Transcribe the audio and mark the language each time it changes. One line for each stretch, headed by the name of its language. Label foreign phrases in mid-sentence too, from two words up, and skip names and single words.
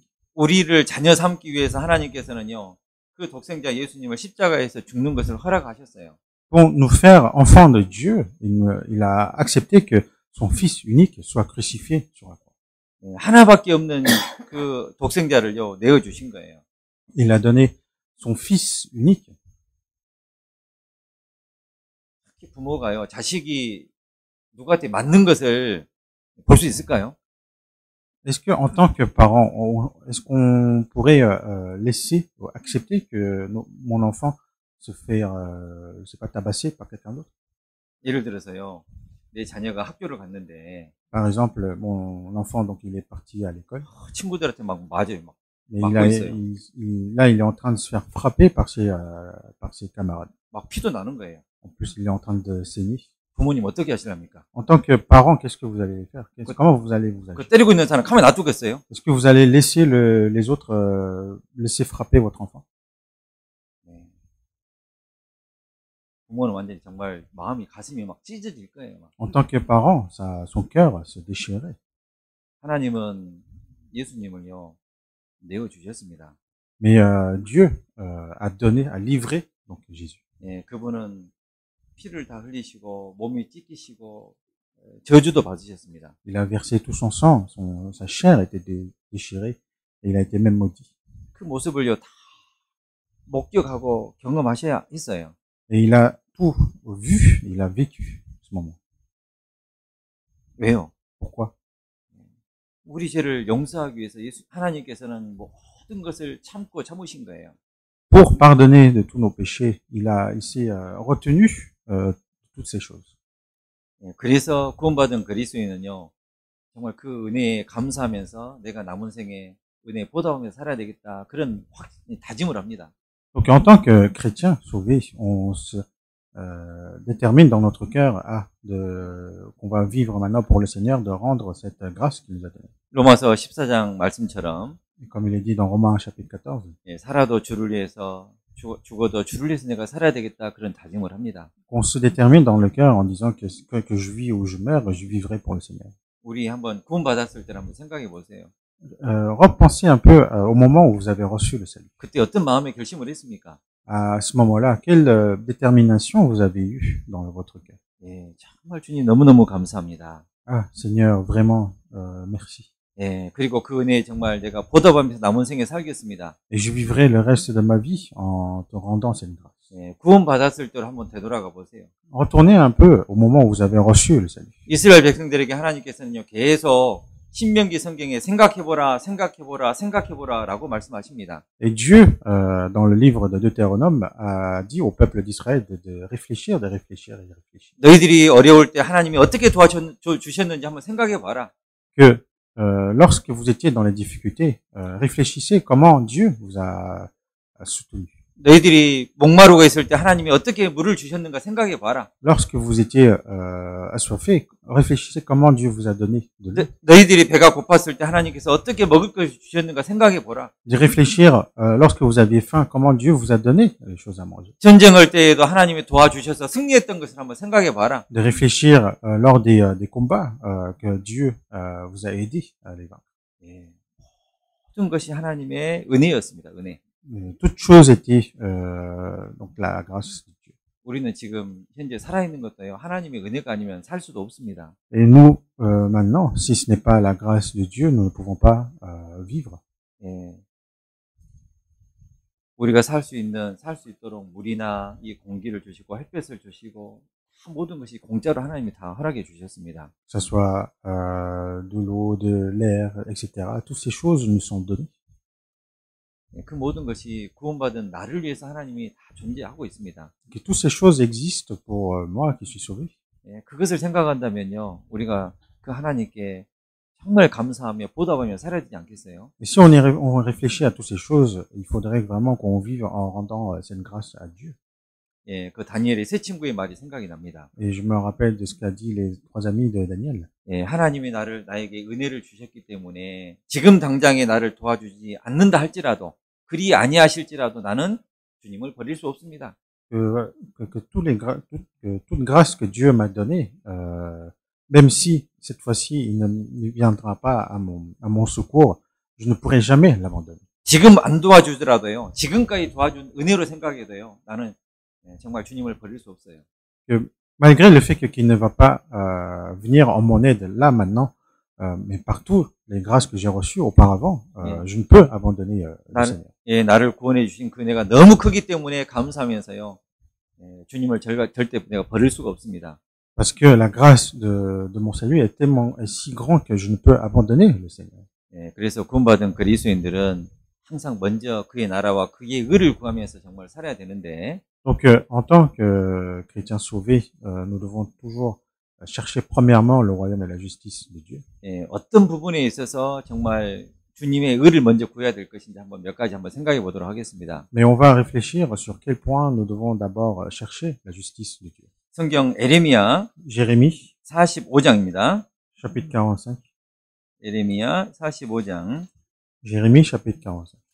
Korean: 우리를 자녀 삼기 위해서 하나님께서는요, 그 독생자 예수님을 십자가에서 죽는 것을 허락하셨어요.
French: Pour nous faire enfants de Dieu, il a accepté que son Fils unique soit crucifié sur la croix.
Korean: 예, 하나밖에 없는 그 독생자를요, 내어주신 거예요.
French: Il a donné son Fils unique.
Korean: 특히 부모가요, 자식이 누구한테 맞는 것을 볼 수 있을까요?
French: Est-ce que, en tant que parent, est-ce qu'on pourrait laisser ou accepter que mon enfant se fait, je sais pas, tabasser par quelqu'un d'autre?
Korean: 예를 들어서요, 내 자녀가 학교를 갔는데,
French: Par exemple, mon enfant, donc, il est parti à l'école.
Korean: 친구들한테 막 맞아요, 막.
French: Mais
Korean: 맞고 있어요.
French: là, il est en train de se faire frapper par ses camarades.
Korean: 막 피도 나는 거예요.
French: En plus, il est en train de saigner.
Korean: 부모님 어떻게 하시랍니까?
French: En tant que parent, qu'est-ce que vous allez faire? Comment vous allez vous agir?
Korean: 그 때리고 있는 사람 가만 놔두겠어요?
French: Est-ce que vous allez laisser les autres laisser frapper votre enfant?
Korean: 네. 부모는 완전히 정말 마음이 가슴이 막 찢어질 거예요. 막.
French: En tant que parent, son cœur va se déchirer.
Korean: 하나님은 예수님을요 내어 주셨습니다.
French: Mais Dieu a donné, a livré donc Jésus.
Korean: 예, 그분은 피를 다 흘리시고 몸이 찢기시고 저주도 받으셨습니다.
French: Il a versé tout son sang, sa chair était déchirée et il a été même maudit.
Korean: 그 모습을요 다 목격하고 경험하셔야 했어요.
French: Et il a tout vu, il a vécu ce moment.
Korean: 왜요?
French: Pourquoi?
Korean: 우리 죄를 용서하기 위해서 하나님께서는 모든 것을 참고 참으신 거예요.
French: Pour pardonner de tous nos péchés, il s'est retenu toutes ces choses.
Korean: 예, 그래서 구원받은 그리스도인은요 정말 그 은혜에 감사하면서 내가 남은 생에 은혜에 보답하면서 살아야 되겠다 그런 다짐을 합니다.
French: Donc en tant que chrétien sauvé, on se détermine dans notre cœur qu'on va vivre maintenant pour le Seigneur, de rendre cette grâce qu'il nous a donnée.
Korean: 로마서 14장 말씀처럼
French: Et comme il est dit dans Romains chapitre 14,
Korean: 예, 살아도 주를 위해서 죽어도 주를 위해서 내가 살아야 되겠다 그런 다짐을 합니다.
French: on se détermine dans le cœur en disant que je vis ou je meurs, je vivrai pour le Seigneur.
Korean: 우리 한번 구원받았을 때를 한번 생각해 보세요.
French: Repensez un peu au moment où vous avez reçu le salut.
Korean: 그때 어떤 마음의 결심을 했습니까?
French: À ce moment-là, quelle détermination vous avez eue dans votre cœur?
Korean: 예, 정말 주님 너무너무 감사합니다.
French: Ah, Seigneur, vraiment, merci.
Korean: 예, 그리고 그 은혜에 정말 내가 보답하면서 남은 생에 살겠습니다.
French: Et je vivrai le reste de ma vie en te rendant cette grâce.
Korean: 예, 구원받았을 때로 한번 되돌아가 보세요.
French: Retournez un peu au moment où vous avez reçu le salut.
Korean: 이스라엘 백성들에게 하나님께서는요, 계속 신명기 성경에 생각해보라, 생각해보라, 생각해보라 라고 말씀하십니다.
French: Et Dieu, dans le livre de Deutéronome, a dit au peuple d'Israël de réfléchir, de réfléchir et de réfléchir.
Korean: 너희들이 어려울 때 하나님이 어떻게 도와주셨는지 한번 생각해봐라.
French: Que lorsque vous étiez dans les difficultés, réfléchissez comment Dieu vous a soutenu.
Korean: 너희들이 목마르고 있을 때 하나님이 어떻게 물을 주셨는가 생각해봐라.
French: Lorsque vous étiez assoiffé, réfléchissez comment Dieu vous a donné de l'eau.
Korean: 너희들이 배가 고팠을 때 하나님께서 어떻게 먹을 것을 주셨는가 생각해보라.
French: De réfléchir lorsque vous aviez faim, comment Dieu vous a donné les choses à manger.
Korean: 전쟁할 때에도 하나님이 도와주셔서 승리했던 것을 한번 생각해봐라.
French: De réfléchir lors des combats que Dieu vous a aidé à les vaincre.
Korean: 예, 모든 것이 하나님의 은혜였습니다. 은혜.
French: Toute chose était donc la grâce de Dieu.
Korean: 우리는 지금 현재 살아있는 것도요. 하나님의 은혜가 아니면 살 수도 없습니다.
French: Et nous, maintenant, si ce n'est pas la grâce de Dieu, nous ne pouvons pas vivre.
Korean: 예. 우리가 살 수 있도록 물이나 이 공기를 주시고 햇볕을 주시고 모든 것이 공짜로 하나님이 다 허락해 주셨습니다.
French: Que ce soit de l'eau, de l'air, etc. Toutes ces choses nous sont données.
Korean: 그 모든 것이 구원받은 나를 위해서 하나님이 다 존재하고 있습니다.
French: Que toutes ces choses existent pour moi qui suis sauvé.
Korean: 예, 그것을 생각한다면요, 우리가 그 하나님께 정말 감사하며 보답하며 살아야 되지 않겠어요?
French: Et si on réfléchit à toutes ces choses, il faudrait vraiment qu'on vive en rendant cette grâce à Dieu.
Korean: 예, 그 다니엘의 세 친구의 말이 생각이 납니다.
French: Et je me rappelle de ce qu'a dit les 3 amis de Daniel.
Korean: 예, 하나님이 나에게 은혜를 주셨기 때문에 지금 당장에 나를 도와주지 않는다 할지라도 그리 아니하실지라도 나는 주님을 버릴 수 없습니다.
French: Que toute grâce que Dieu m'a donnée, même si cette fois-ci il ne viendra pas à mon secours, je ne pourrai jamais l'abandonner.
Korean: 지금 안 도와주더라도요. 지금까지 도와준 은혜로 생각해도요. 나는 정말 주님을 버릴 수 없어요.
French: Que malgré le fait qu'il ne va pas venir en mon aide là maintenant, mais partout les grâces que j'ai reçues auparavant, je ne peux abandonner le Seigneur.
Korean: 예, 나를 구원해 주신 그 은혜가 너무 크기 때문에 감사하면서요. 예, 주님을 절대 내가 버릴 수가 없습니다.
French: Parce que la grâce de mon salut est si grand que je ne peux abandonner le Seigneur.
Korean: 예, 그래서 구원받은 그리스도인들은 항상 먼저 그의 나라와 그의 의를 구하면서 정말 살아야 되는데.
French: Donc, en tant que chrétiens sauvés, nous devons toujours chercher premièrement le royaume et la justice de Dieu.
Korean: 예, 어떤 부분에 있어서 정말 주님의 의를 먼저 구해야 될 것인지 몇 가지 한번 생각해 보도록 하겠습니다.
French: Mais on va réfléchir sur quel point nous devons d'abord chercher la justice de Dieu.
Korean: 성경 에레미야
French: Jérémie
Korean: 45장입니다.
French: chapitre 45.
Korean: 에레미야 45장.
French: Jérémie chapitre 45.